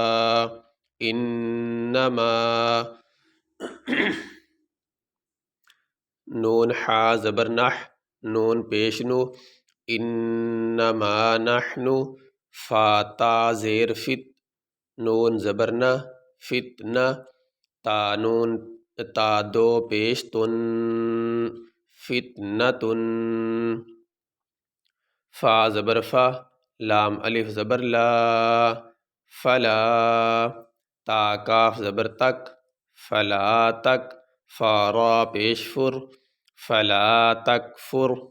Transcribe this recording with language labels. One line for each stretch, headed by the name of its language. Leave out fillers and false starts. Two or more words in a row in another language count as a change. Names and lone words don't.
Urdu: انما، نون حا زبر نح، نون پیش نو،
Arabic: انما نحن،
Urdu: فا تا زیر فت، نون زبر نا، فتنہ، تا نون تا دو پیش تن،
Arabic: فتنتن،
Urdu: فا زبر فا، لام الف زبر لا، فلا، تا کاف زبر تک،
Arabic: فلا تک،
Urdu: فا را پیش فر،
Arabic: فلا تکفر۔